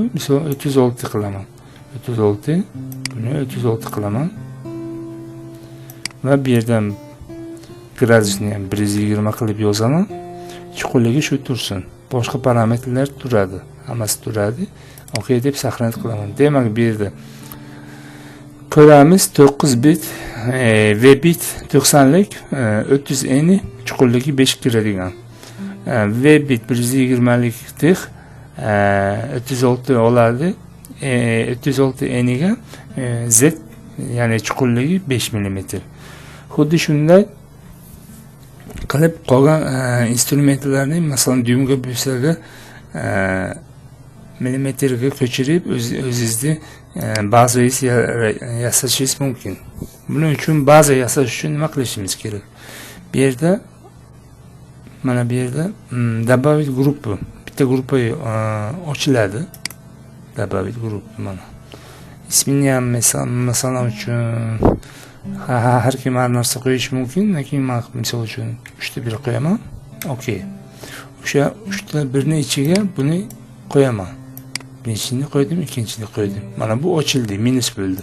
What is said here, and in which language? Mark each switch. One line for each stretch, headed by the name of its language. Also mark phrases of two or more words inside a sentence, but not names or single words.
Uzbek: Misol 36 qilaman. 36 buni 36 qilaman. Va bu yerdan gradusni ham 120 qilib yozaman. Chuqurligi shu tursin. Boshqa parametrlar turadi. Hammasi turadi. OK deb saqlanib qilaman. Demak, bu yerda ko'ramiz 9 bit V bit 90 lik 300 eni chuqurligi 5 kiradigan. V bit 120 lik dih 36 oladi. 36 eniga Z ya'ni chuqurligi 5 mm. Xuddi shunday qilib qolgan instrumentlarni, masalan, dyumga bo'lsaga millimetrga ko'chirib o'zingizni bazangiz yasashingiz mumkin. Buning uchun baza yasash uchun nima qilishimiz kerak? Bu yerda mana bu yerda
Russian: добавить группу,
Uzbek: bitta gruppa ochiladi.
Russian: Добавить группу
Uzbek: mana. Ismini ham masalan uchun har kim har narsa qo'yish mumkin, lekin men misol uchun 3ta 1 qo'yaman. OK. O'sha 3ta 1 ni ichiga buni qo'yaman. Birinchini qo'ydim, ikkinchini qo'ydim. Mana bu ochildi, minus bo'ldi.